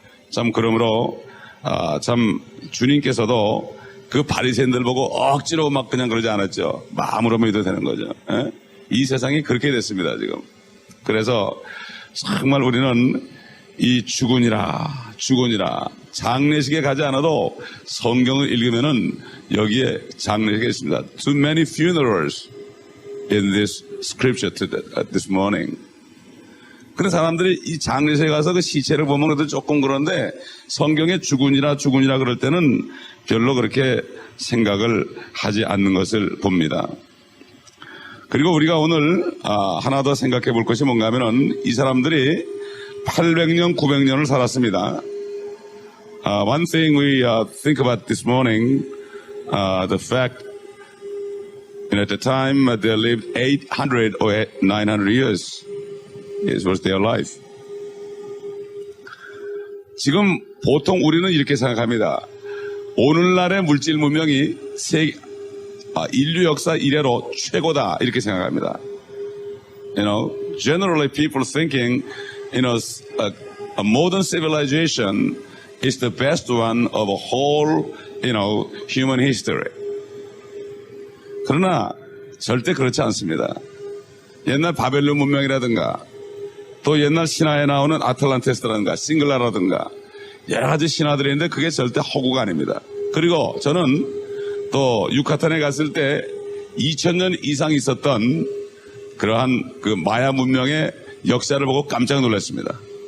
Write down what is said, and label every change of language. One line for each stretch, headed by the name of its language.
Korean: 참 그러므로 참 주님께서도 그 바리새인들 보고 억지로 막 그냥 그러지 않았죠. 마음으로 믿어도 되는 거죠. 이 세상이 그렇게 됐습니다 지금. 그래서 정말 우리는 이 죽으니라 장례식에 가지 않아도 성경을 읽으면은 여기에 장례식이 있습니다.
English: Too many funerals in this scripture this morning.
Korean: 근데 사람들이 이 장례식에 가서 그 시체를 보면 그래도 조금 그런데 성경에 죽으니라 그럴 때는 별로 그렇게 생각을 하지 않는 것을 봅니다. 그리고 우리가 오늘 하나 더 생각해 볼 것이 뭔가 하면은 이 사람들이 800년, 900년을 살았습니다.
English: One thing we think about this morning, the fact at the time they lived 800 or 900 years. It was their life.
Korean: 지금 보통 우리는 이렇게 생각합니다. 오늘날의 물질 문명이 인류 역사 이래로 최고다 이렇게 생각합니다.
English: Generally people thinking, a modern civilization is the best one of a whole, human history.
Korean: 그러나 절대 그렇지 않습니다. 옛날 바벨론 문명이라든가 또 옛날 신화에 나오는 아틀란티스라든가 싱글라라든가 여러 가지 신화들이 있는데 그게 절대 허구가 아닙니다. 그리고 저는 또 유카탄에 갔을 때 2000년 이상 있었던 그러한 그 마야 문명의 역사를 보고 깜짝 놀랐습니다.